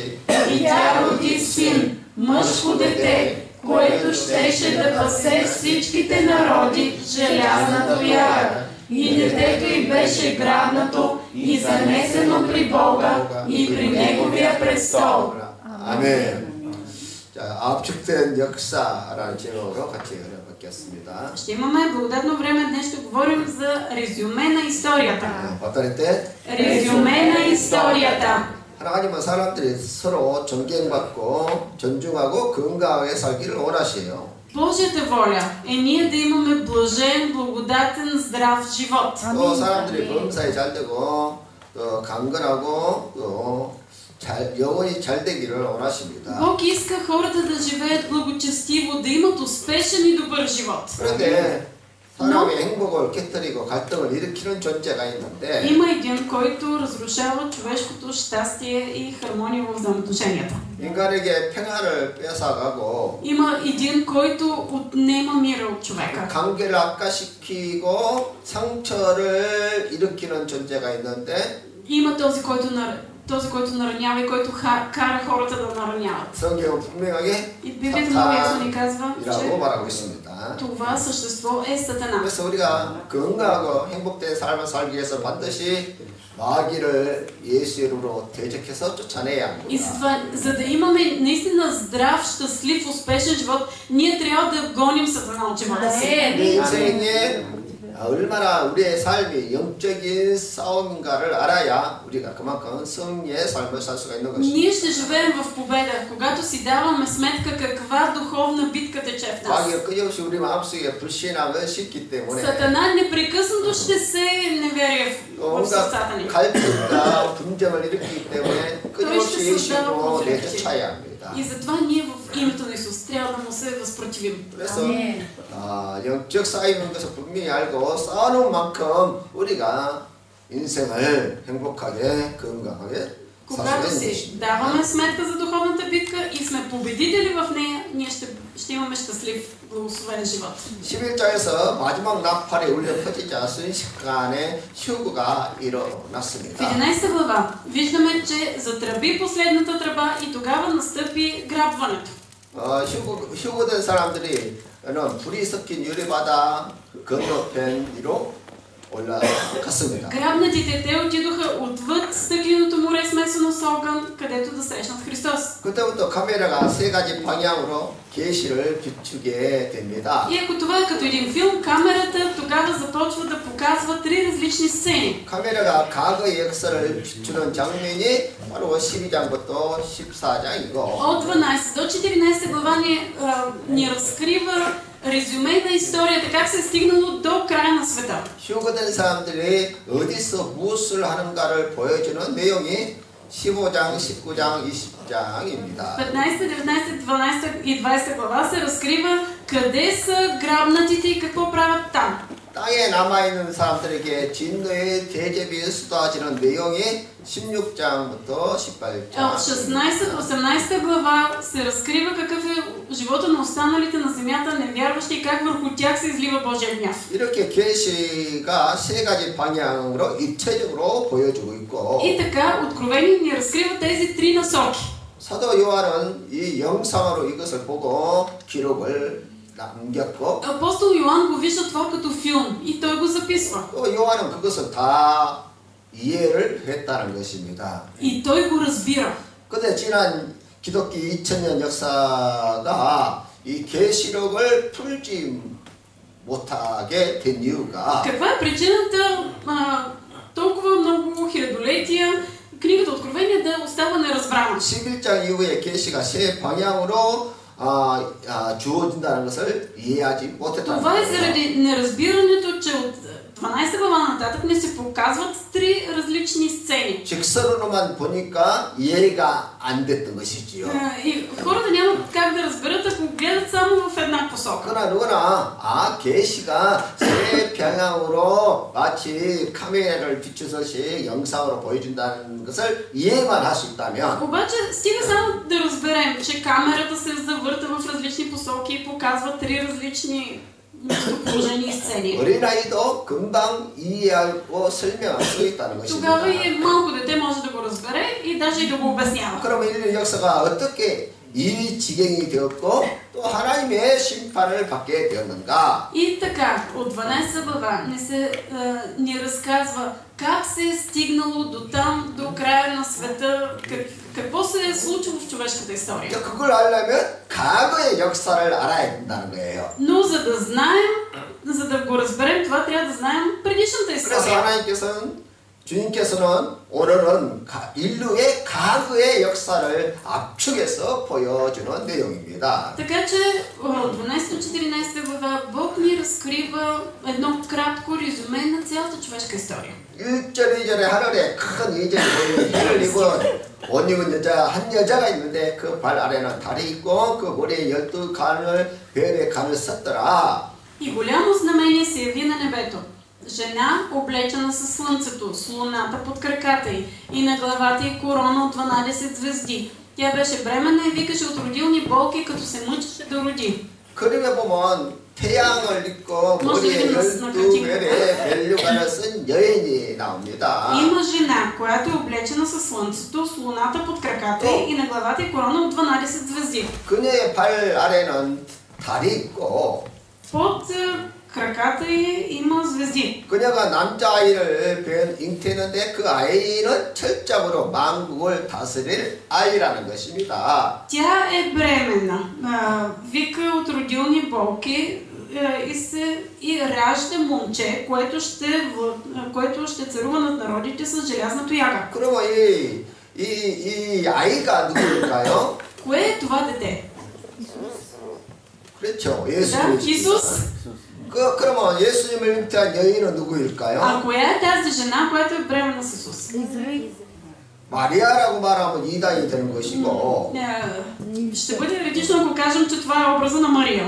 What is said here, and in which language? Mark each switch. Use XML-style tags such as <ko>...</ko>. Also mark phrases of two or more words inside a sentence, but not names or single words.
<bg>И тя роди син, мъжко дете, което щеше да пасе всичките народи с желязна тояга. И детето й беше грабнато и занесено при Бога и при Неговия престол.</bg> <ko>아멘. 자, 압축된 역사라는 제목으로 같이 읽어봤겠습니다.</ko> <bg>Ще имаме благодатно време. Днес ще говорим за резюме на историята.</bg> <ko>어떨 때?</ko> <bg>Резюме на историята.</bg> <ko>하나님은 사람들이 서로 존경받고 존중하고 건강하게 살기를 원하시요.</ko> <bg>Божията воля е ние да имаме блажен, благодатен, здрав живот.</bg> <ko>또 사람들이 범사에 잘 되고 또 강건하고 또 영혼이 잘 되기를 원하십니다.</ko> <bg>Бог иска хората да живеят благочестиво, да имат успешен и добър живот.</bg> <ko>그런데 사람의 행복을 깨뜨리고 갈등을 일으키는 존재가 있는데</ko> <bg>Има един, който разрушава човешкото щастие и хармония в взаимоотношенията.</bg> <ko>인간에게 평안을 뺏어가고</ko> <bg>Има един, който отнема мира от човека.</bg> <ko>관계를 악화시키고 상처를 일으키는 존재가 있는데</ko> <bg>Има този, който наранява и който кара хората да нараняват.</bg> <ko>성경은 분명하게</ko> <bg>И Библията много ясно ни казва,</bg> <ko>사탄이라고</ko> <bg>че</bg> <ko>말하고 있습니다.</ko> <bg>това същество е Сатана.</bg> <ko>그래서 우리가 건강하고 행복된 삶을 살기 위해서 반드시 마귀를 예수 이름으로 대적해서 쫓아내야</ko> <bg>И</bg> <ko>합니다.</ko> <bg>затова, за да имаме наистина здрав, щастлив, успешен живот, ние трябва да гоним Сатана от живота си.</bg> <ko>우리 인생에 얼마나 우리의 삶이 영적인 싸움인가를 알아야 우리가 그만큼 승리의 삶을 살 수가 있는 것입니다.</ko> <bg>Ние ще живеем в победа, когато си даваме сметка каква духовна битка тече в нас.</bg> <ko>마귀가 끊임없이 우리 마음속에 불신앙을 심기 때문에</ko> <bg>Сатана непрекъснато ще се неверие в сърцата ни.</bg> <ko>갈등과 분쟁을 일으키기 때문에 끊임없이 예수로 내쫓아야 합니다.</ko> <bg>И затова ние в името на Исус трябва да му се възпротивим.</bg> <ko>그래서 영적 싸움인 것을 분명히 알고 싸우는 만큼 우리가 인생을 행복하게 건강하게</ko> <bg>Когато</bg> <ko>살 수</ko> <bg>си</bg> <ko>있는</ko> <bg>даваме сметка за духовната битка и сме победители в нея, ние ще имаме щастлив, благословен живот.</bg> <ko>11장에서 마지막 나팔이 울려 퍼지자 순식간에 휴거가</ko> <bg>В</bg> <ko>일어났습니다.</ko> <bg>11 глава виждаме, че затръби последната тръба и тогава настъпи грабването.</bg> <ko>휴거된 사람들이 불이 섞인 유리바다 건너편 위로 올라갔습니다.</ko> <bg>Грабнатите те отидоха отвъд стъкленото море смесено с огън, където да срещнат Христос.</bg> <ko>그때부터 카메라가 세 가지 방향으로 계시를 비추게 됩니다.</ko> <bg>И ако това е като един филм, камерата тогава започва да показва 3 различни сцени.</bg> <ko>카메라가 과거의 역사를 비추는 장면이 바로 12장부터 14장이고</ko> <bg>От 12 до 14 глава ни разкрива резюме на историята, как се е стигнало до края на света.</bg> <ko>휴거된 사람들이 어디서 무엇을 하는가를 보여주는 내용이 15장, 19장, 20장입니다.</ko> <bg>15, 19, 12 и 20 глава се разкрива къде са грабнатите и какво правят там.</bg> <ko>땅에 남아있는 사람들에게 진노의 대접이 쏟아지는 내용이 16장부터 18장.</ko> <bg>От 16-18 глава се разкрива какъв е живота на останалите на земята невярващи и как върху тях се излива Божия гняв.</bg> <ko>이렇게 계시가 세 가지 방향으로 입체적으로 보여주고 있고.</ko> <bg>И така Откровение ни разкрива тези три насоки.</bg> <ko>사도 요한은 이 영상으로 이것을 보고 기록을 남겼고.</ko> <bg>Апостол Йоан го вижда това като филм и той го записва.</bg> <ko>또 요한은 그것을 다 이해를 했다는 것입니다.</ko> <bg>И той го разбира.</bg> <ko>근데 지난 기독교 2000년 역사가 이 계시록을 풀지 못하게 된 이유가</ko> <bg>Каква е причината толкова много хилядолетия книгата Откровение да остава неразбрана?</bg> <ko>11장 이후에 계시가 세 방향으로 주어진다는 것을 이해하지 못했다는</ko> <bg>Това е</bg> <ko>거예요.</ko> <bg>заради неразбирането, че от 12 глава нататък не се показват три различни сцени.</bg> <ko>직선으로만 보니까 이해가 안 됐던 것이지요.</ko> <bg>И хората нямат как да разберат, ако гледат само в една посока.</bg> <ko>그러나 누구나 계시가 세 방향으로 마치 카메라를 비추듯이 영상으로 보여준다는 것을 이해만 할 수 있다면</ko> <bg>Обаче стига само да разберем, че камерата се завърта в различни посоки и показва три различни местоположения и сцени.</bg> <ko>어린아이도 금방 이해하고 설명할 수 있다는</ko> <bg>Тогава</bg> <ko>것입니다.</ko> <bg>и малко дете може да го разбере и даже и да го обяснява.</bg> <ko>그러면 인류 역사가 어떻게 이 지경이 되었고 또 하나님의 심판을 받게 되었는가?</ko> <bg>И така, от 12 глава ни разказва как се е стигнало до там, до края на света, какво се е случило в човешката история.</bg> <ko>그걸 알려면 과거의 역사를 알아야 된다는 거예요.</ko> <bg>Но за да знаем, за да го разберем, това трябва да знаем предишната</bg> <ko>그래서</ko> <bg>история.</bg> <ko>주님께서는 오늘은 인류의 과거의 역사를 압축해서 보여주는 내용입니다.</ko> <bg>Така че от 12-14 глава Бог ни разкрива едно кратко резюме на цялата човешка история.</bg> <ko>1절 2절에 하늘에 큰 이적이 보이고 해를 입은 옷 입은 한 여자가 있는데 그 발 아래는 달이 있고 그 머리에 12 별의 간을 썼더라.</ko> <bg>И голямо знамение се яви на небето. Жена, облечена със слънцето, с луната под краката й и на главата й корона от 12 звезди. Тя беше бременна и викаше от родилни болки, като се мъчеше да роди.</bg> <ko>그림에 보면 태양을 입고 머리에 12별의 벨류관을 쓴 여인이 나옵니다.</ko> <bg>Има жена, която е облечена със слънцето, с луната под краката й и на главата й корона от 12 звезди.</bg> <ko>그녀의 발 아래는 달이 있고</ko> <bg>Под краката й има звезди.</bg> <ko>그녀가 남자아이를 잉태했는데 그 아이는 철저하로 만국을 다스릴 아이라는 것입니다.</ko> <bg>Тя е бременна, вика от родилни болки и ражда момче, което ще царува над народите с желязна тояга.</bg> <ko>그러면 이 아이가 누구일까요?</ko> <bg>Кое е това дете?</bg> <ko>그렇죠.</ko> <bg>Да,</bg> <ko>예수님.</ko> <bg>Исус.</bg> <ko>그러면 예수님을 잉태한 여인은 누구일까요?</ko> <bg>А коя е тази жена, която е бременна с Исус?</bg> <ko>마리아라고 말하면 이단이 되는 것이고</ko> <bg>Ще бъде еретично, ако кажем, че това е образа на Мария.</bg>